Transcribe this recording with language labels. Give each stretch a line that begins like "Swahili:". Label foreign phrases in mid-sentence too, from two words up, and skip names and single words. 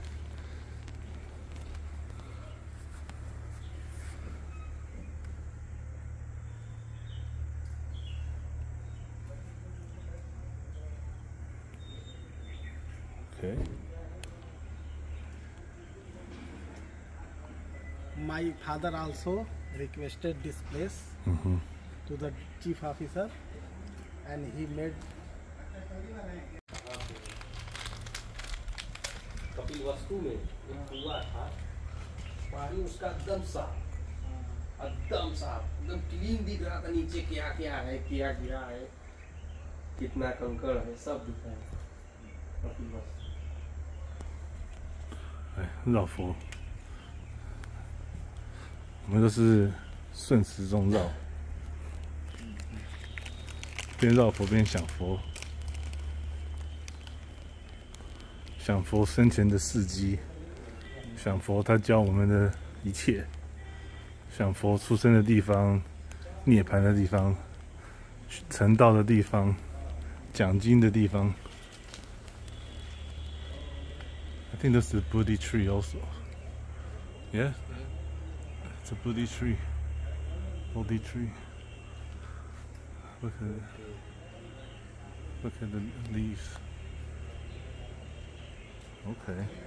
English: Okay. My father also requested this place to the chief officer, and he made.
Hindi: कपिल वस्तु में एक कुआं था, पानी उसका एकदम साफ, एकदम क्लीन दिख रहा था। नीचे क्या क्या है, क्या गिरा है, कितना कंकड़ है, सब दिख रहा है। कपिल वस्तु
Chinese: 绕佛，我们都是顺时钟绕，边绕佛边想佛，想佛生前的事迹，想佛他教我们的一切，想佛出生的地方、涅槃的地方、成道的地方、讲经的地方。
English: I think that's the Bodhi tree also. Yeah? It's a Bodhi tree. Bodhi tree. Look at the leaves. Okay.